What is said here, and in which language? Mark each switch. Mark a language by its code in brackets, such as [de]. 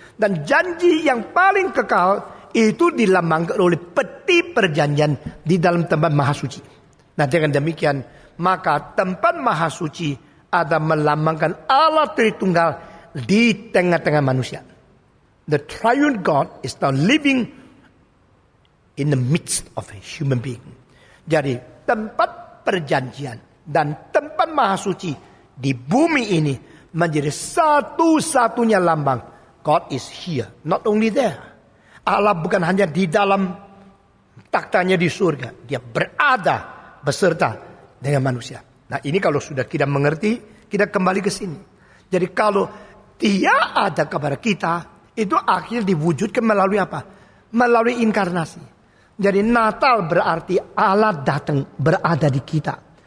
[id] Dan janji yang paling kekal itu dilambangkan oleh peti perjanjian di dalam tempat maha suci. Nah dengan demikian maka tempat maha suci ada melambangkan Allah Tritunggal di tengah-tengah manusia. [en] The triune God is now living in the midst of a human being. [id] Jadi tempat perjanjian dan tempat maha suci di bumi ini menjadi satu-satunya lambang. [en] God is here, not only there. [id] Allah bukan hanya di dalam taktanya di surga. Dia berada beserta dengan manusia. Nah ini kalau sudah kita mengerti, kita kembali ke sini. Jadi kalau dia ada kepada kita, itu akhirnya diwujudkan melalui apa? Melalui inkarnasi. Jadi Natal berarti Allah datang berada di kita.